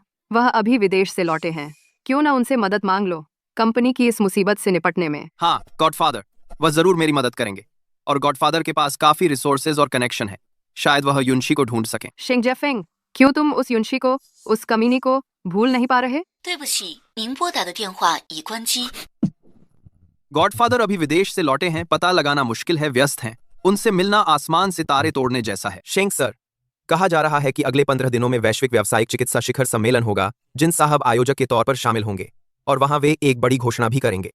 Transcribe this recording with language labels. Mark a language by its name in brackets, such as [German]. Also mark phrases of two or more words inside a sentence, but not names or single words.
[Hindi] वह अभी विदेश से लौटे हैं। क्यों ना उनसे मदद मांग लो कंपनी की इस मुसीबत से निपटने में। हाँ, गॉडफादर, वह जरूर मेरी मदद करेंगे। और गॉडफादर के पास काफी रिसोर्सेज और कनेक्शन है, शायद वह युनशी को ढूंढ सकें। शिंग जेफिंग, क्यों तुम उस युनशी को, उस कमीनी को भूल नहीं पा रहे? [Chinese] 对不起，您拨打的电话已关机。 [Hindi] गॉडफादर अभी विदेश से लौटे हैं, पता लगाना मुश्किल है, व्यस्त हैं। उनसे मिलना आसमान से तारे तोड़ने जैसा है। शेंग सर, कहा जा रहा है कि अगले 15 दिनों में वैश्विक व्यावसायिक चिकित्सा शिखर सम्मेलन होगा, जिन साहब आयोजक के तौर पर शामिल होंगे, और वहां वे एक बड़ी घोषणा भी करेंगे।